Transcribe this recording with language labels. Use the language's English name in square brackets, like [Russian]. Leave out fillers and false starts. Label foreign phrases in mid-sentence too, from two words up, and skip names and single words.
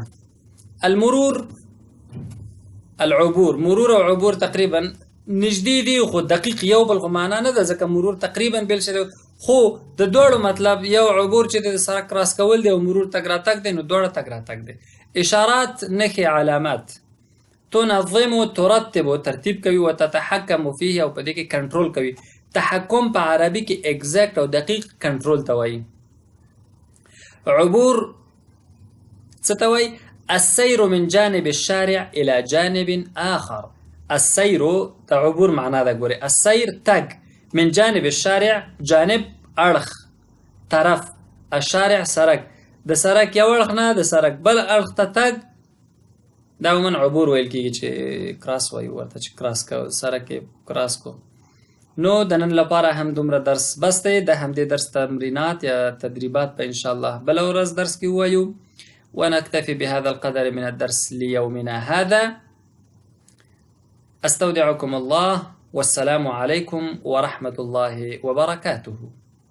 [Arabic] المرور العبور، [Pashto] مرور او عبور تقریبا نږدې دي خو دقیق یو بل خو معنا نه ده، ځکه مرور تقریبا بل شی دی، خو د دواړو مطلب یو عبور چې د سړک کراس کول دی او مرور تګ راتګ دی، نو دواړه تګ راتګ دی. اشارات نښې علامات. [Arabic] تنظم ترتب [Pashto] ترتیب کوي [Arabic] وتتحکم فيه [Pashto] او په دې کې کنټرول کوي. تحکم په عربي کې اگزیکټ او دقیق کنټرول ته وایي. عبور څه ته وایي؟ [Arabic] السير من جانب الشارع الى جانب آخر. [Pashto] السير د عبور معنا ده. ګوري السير تګ، [Arabic] من جانب الشارع [Pashto] جانب اړخ طرف، الشارع سرک، د سرک یو اړخ نه د سرک بل اړخ ته تګ، دا عموما عبور ویل کېږي چې کراس وایي ورته، چې کراس کو سرک کراس کو. نو د نن لپاره هم دومره درس بس دی. د همدې درس تمرینات یا تدریبات به انشاءالله بله ورځ درس کې ووایو. [Arabic] ونكتفي بهذا القدر من الدرس ليومنا هذا. استودعكم الله والسلام عليكم ورحمة الله وبركاته.